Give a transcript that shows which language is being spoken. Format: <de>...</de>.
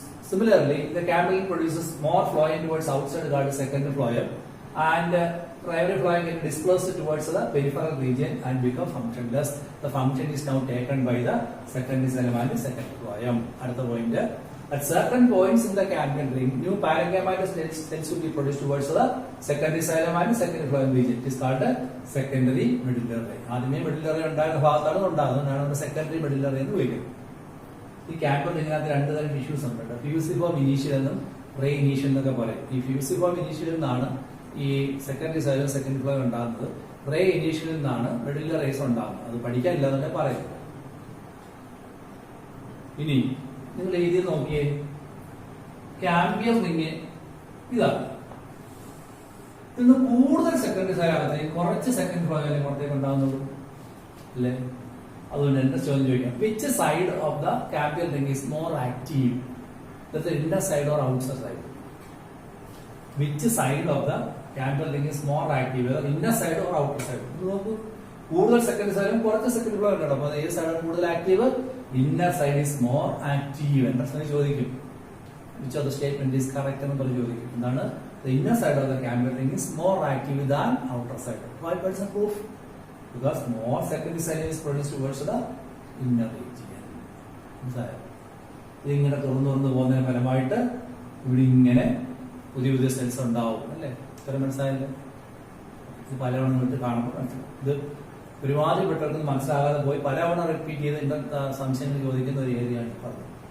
<en>Similarly, the cambial produces more phloem towards outside called secondary phloem, and primary phloem get displaced towards the peripheral region and become functionless. The function is now taken by the secondary xylem and the secondary phloem. Another point, at certain points in the cambial ring, new parenchymatous cells will be produced towards the secondary xylem and secondary phloem region. It is called the secondary medullary ray.</en> <ml>ആദ്യമേ medullary ഉണ്ടായിരുന്ന ഭാഗത്താണ് ഉണ്ടാകുന്നത്, secondary medullary എന്ന് വിളിക്കുന്നത്. ഈ camper റിങ്ങിനകത്ത് രണ്ട് തരം tissues ഉണ്ട്. ഫ്യൂസിഫോം ഇനീഷ്യൽ എന്നും റേ ഇനീഷ്യൽ എന്നൊക്കെ പറയും. ഈ ഫ്യൂസിഫോം ഇനീഷ്യൽ നിന്നാണ് ഈ സെക്കൻഡറി സൈലം സെക്കൻഡറി ഫ്ലോയം ഉണ്ടാകുന്നത്. റേ ഇനീഷ്യലിൽ നിന്നാണ് മെഡുലറി റേസ് ഉണ്ടാകുന്നത്. അത് പഠിക്കാനില്ല എന്നൊക്കെ പറയും. ഇനി നിങ്ങൾ എഴുതി നോക്കിയേ, ക്യാമ്പിയർ റിങ് ഇതാണ്. ഇന്ന് കൂടുതൽ സെക്കൻഡറി സൈലകത്തേക്ക് കുറച്ച് സെക്കൻഡ് ഫ്ലോയിലും പുറത്തേക്ക് ഉണ്ടാകുന്നുള്ളൂ അല്ലേ? അതുകൊണ്ട് എന്റെ ചോദ്യം ചോദിക്കാം,</ml> <en>Which side of the cambium ring is more active? Inner side or outside side? Which side of the cambium ring is more active? Inner side or outer side?</en> <ml>നോക്കൂ, കൂടുതൽ സെക്കൻഡ് സൈഡും കുറച്ച് സെക്കൻഡ് ഫ്ലോ ഉണ്ട്. അപ്പൊ ഏത് സൈഡാണ് കൂടുതൽ active?</ml> <en>Inner side is more active.</en> <ml>എന്റെ ചോദിക്കും</ml> <en>which of the statement is correct</en> <ml>എന്ന് പറഞ്ഞ് ചോദിക്കും. എന്താണ്?</ml> <en>The inner side of the cambial ring is more active than outer side. Why? What's the proof? Because more secondary xylem is produced towards the inner region.</en> <ml>ഇതിങ്ങനെ തുറന്നു പോകുന്നതിന് ഫലമായിട്ട് ഇവിടെ ഇങ്ങനെ പുതിയ പുതിയ സെൽസ് ഉണ്ടാവും അല്ലേ? ഇത്ര മനസ്സിലായല്ലോ? ഇത് പലവണ്ണം വിട്ട് കാണുമ്പോൾ മനസ്സിലാവും. ഇത് ഒരുമാതിരിപ്പെട്ടവർക്ക് മനസ്സിലാകാതെ പോയി പലവണ്ണം റിപ്പീറ്റ് ചെയ്ത് ഇന്നത്തെ സംശയങ്ങൾ ചോദിക്കുന്ന ഒരു ഏരിയയാണ് പറഞ്ഞത്.</ml>